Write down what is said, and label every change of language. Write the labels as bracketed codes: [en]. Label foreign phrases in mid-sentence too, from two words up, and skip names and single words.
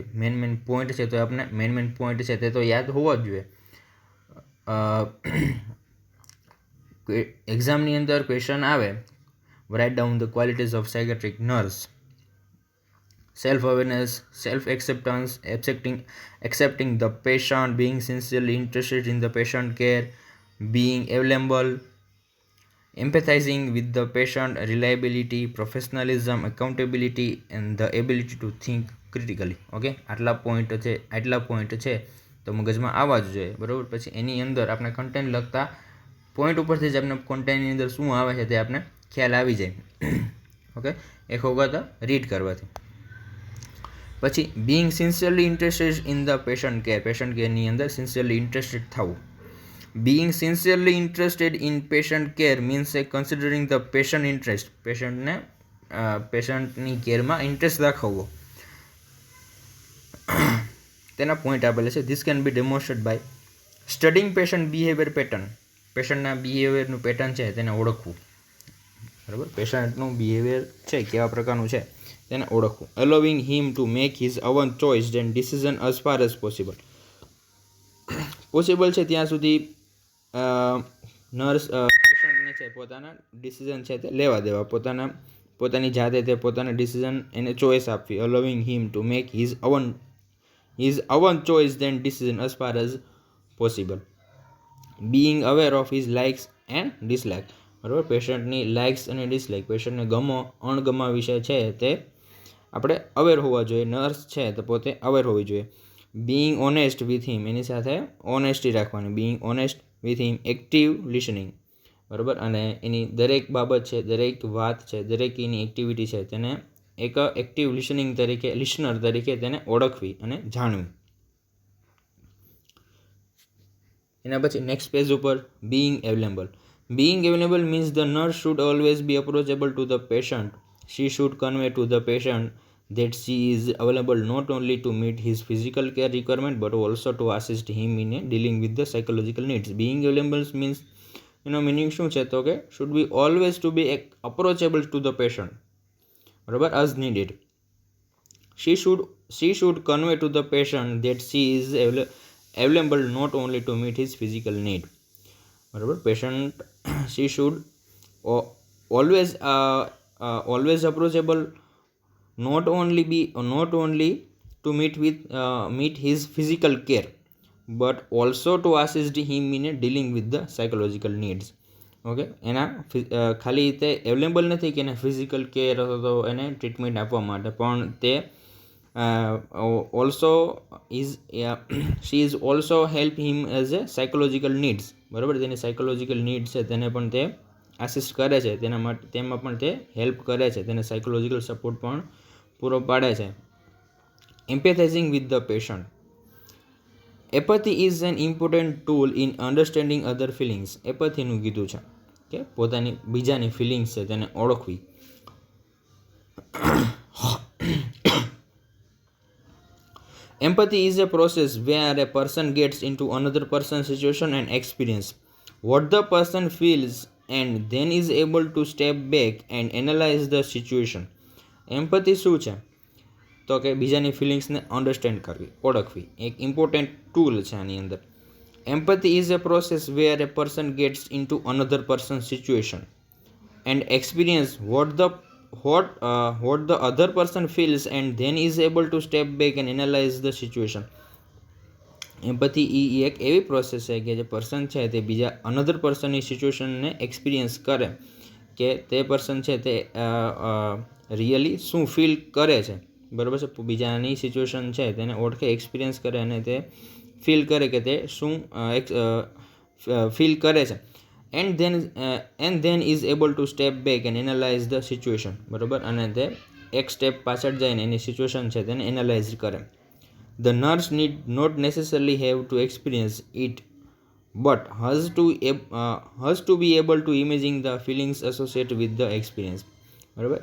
[gu] મેન પોઈન્ટ છે તો આપણે મેન પોઈન્ટ છે તે તો યાદ હોવા જ જોઈએ. એક્ઝામની અંદર ક્વેશ્ચન આવે, [en] write down the qualities of psychiatric nurse. self awareness, self acceptance, accepting the patient, being sincerely interested in the patient care, being available, empathizing with the patient, reliability, professionalism, accountability and the ability to think critically. [gu] ઓકે, આટલા પોઈન્ટ છે તો મગજમાં આવવા જ જોઈએ. બરાબર, પછી એની અંદર આપણે કન્ટેન્ટ લખતા પોઈન્ટ ઉપરથી જ આપણે કન્ટેન્ટની અંદર શું આવે છે તે આપણે ખ્યાલ આવી જાય. ઓકે, એક વખત રીડ કરવાથી. [en] પછી being sincerely interested in the patient કેરની અંદર sincerely interested થવું. Being sincerely interested in patient care means considering the patient interest. [gu] પેશન્ટની કેરમાં ઇન્ટરેસ્ટ દાખવવો. તેના પોઈન્ટ આપેલા છે. [en] this can be demonstrate by studying patient behavior pattern. [gu] પેશન્ટના બિહેવિયરનું પેટર્ન છે તેને ઓળખવું. બરાબર, પેશન્ટનું બિહેવિયર છે કેવા પ્રકારનું છે તેને ઓળખવું. [en] allowing him to make his own choice and decision as far as possible. [gu] પોસિબલ છે ત્યાં સુધી નર્સ પેશન્ટને છે પોતાના ડિસિઝન છે તે લેવા દેવા, પોતાની જાતે તે પોતાના ડિસિઝન એને ચોઇસ આપવી. [en] allowing him to make his own choice then decision as far as possible. being aware of his likes and dislike. [gu] બરાબર, પેશન્ટની લાઇક્સ અને ડિસલાઇક, પેશન્ટને અણગમા વિશે છે તે આપણે અવેર હોવા જોઈએ. નર્સ છે તો પોતે અવેર હોવી જોઈએ. [en] being honest with him, [gu] એની સાથે ઓનેસ્ટી રાખવાની, [en] being honest with him, active listening, બરાબર. [gu] અને એની દરેક બાબત છે, દરેક વાત છે, દરેક એની એક્ટિવિટી છે તેને એક [en] active listening [gu] તરીકે, લિસનર તરીકે તેને ઓળખવી અને જાણવી. એના પછી [en] next page ઉપર being available. being available means the nurse should always be approachable to the patient. she should convey to the patient that she is available not only to meet his physical care requirement but also to assist him in dealing with the psychological needs. Being available means, [gu] એનો મિનિંગ શું છે તો કે [en] should be always to be approachable to the patient, બરાબર, as needed. She should convey to the patient that she is available not only to meet his physical need, [gu] બરાબર. [en] પેશન્ટ she should always always approachable, not only to meet his physical care but also to assist him in dealing with the psychological needs. [gu] ઓકે, એના ખાલી તે અવેલેબલ નથી કે એને [en] physical care [gu] અથવા તો એને ટ્રીટમેન્ટ આપવા માટે, પણ તે [en] also is she is also help him as a psychological needs, [gu] બરાબર. તેની [en] psychological needs [gu] છે તેને પણ તે આસિસ્ટ કરે છે, તેના માટે તેમાં પણ તે હેલ્પ કરે છે, તેને [en] psychological support [gu] પણ પૂરો પાડે છે. [en] empathizing with the patient. apathy is an important tool in understanding other feelings. [gu] એપથીનું કીધું છે કે પોતાની બીજાની ફિલિંગ્સ છે તેને ઓળખવી. [en] Empathy is a process where a person gets into another person's situation and experience what the person feels and then is able to step back and analyze the situation. [gu] Empathy શું છે તો કે બીજાની ફિલિંગ્સને અન્ડરસ્ટેન્ડ કરવી, ઓળખવી, એક [en] important tool [gu] છે આની અંદર. [en] Empathy is a process where a person gets into another person's situation and experience what the other person feels and then is able to step back and analyze the situation. [gu] એમ્પથી એ એક એવી પ્રોસેસ છે કે જે પર્સન છે તે બીજા [en] another person's [gu] સિચ્યુએશનને એક્સપિરિયન્સ કરે કે તે પર્સન છે તે રિયલી શું ફીલ કરે છે, બરાબર છે. બીજાની સિચ્યુએશન છે તેને ઓળખે, એક્સપિરિયન્સ કરે અને તે ફીલ કરે કે તે શું ફીલ કરે છે. [en] and then is able to step back and analyze the situation, [gu] બરાબર. અને તે એક સ્ટેપ પાછળ જઈને એની સિચ્યુએશન છે તેને એનાલાઇઝ કરે. [en] The nurse need not necessarily have to experience it but has to be able to imagine the feelings associated with the experience, [gu] બરાબર.